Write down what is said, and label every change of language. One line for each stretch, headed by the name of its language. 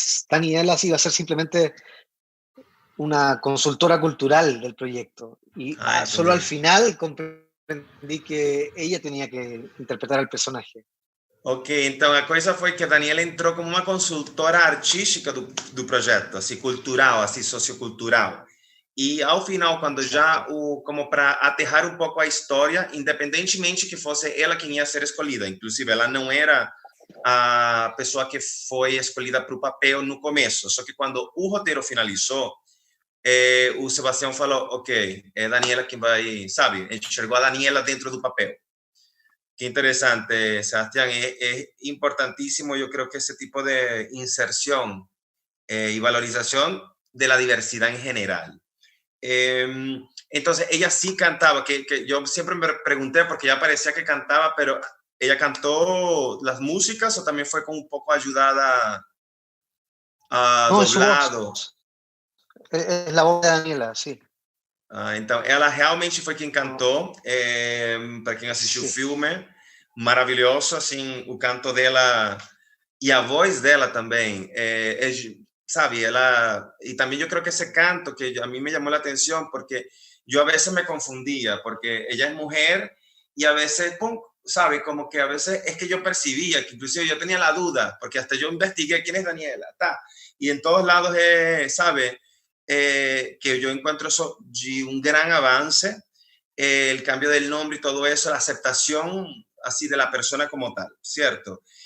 Spanish: Daniela iba a ser simplemente una consultora cultural del proyecto. Y solo al final comprendí que ella tenía que interpretar al personaje.
Portuguese: Ok, então a coisa foi que a Daniela entrou como uma consultora artística do projeto, assim, cultural, assim, sociocultural. E ao final, quando já como para aterrar um pouco a história, independentemente que fosse ela quem ia ser escolhida, inclusive ela não era a pessoa que foi escolhida para o papel no começo, só que quando o roteiro finalizou, o Sebastião falou, ok, é Daniela quem vai, sabe, enxergou a Daniela dentro do papel.
Spanish: Qué interesante, Sebastián. Es importantísimo, yo creo que ese tipo de inserción y valorización de la diversidad en general. Entonces, ella sí cantaba, que yo siempre me pregunté porque ya parecía que cantaba, pero ella cantó las músicas o también fue como un poco ayudada a No, es su doblado. voz. Es la voz de Daniela, sí.
Portuguese: Então, ela realmente foi quem cantou. Para quem assistiu o filme, maravilhoso, assim, o canto dela e a voz dela também. Sabe, ela...
Spanish: Y también yo creo que ese canto que a mí me llamó la atención porque yo a veces me confundía porque ella es mujer y a veces, pum, sabe, como que a veces es que yo percibía que inclusive yo tenía la duda porque hasta yo investigué quién es Daniela, y en todos lados, sabe, que yo encuentro eso de un gran avance, el cambio del nombre y todo eso, la aceptación así de la persona como tal, ¿cierto?